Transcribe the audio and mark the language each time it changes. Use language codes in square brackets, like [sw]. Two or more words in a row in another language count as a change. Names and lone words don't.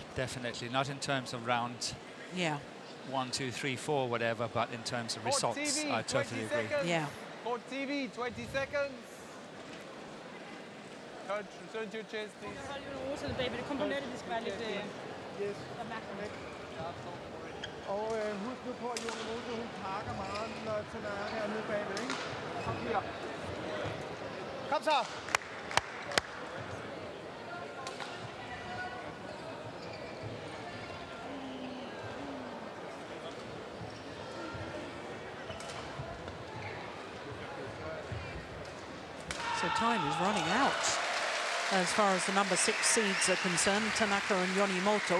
[en] Definitely, not in terms of round 1, 2, 3, 4, whatever, but in terms of results. TV, I totally agree. Yeah. For TV, 20 seconds. Coach, return to your chairs, please. Yes. [da] Og husk nu på, at YONEMOTO, hun pakker meget, når TANAKA er nede bagved, ikke? Kom her. Kom så! [en] So time is running out as far as the number 6 seeds are concerned, Tanaka and YONEMOTO.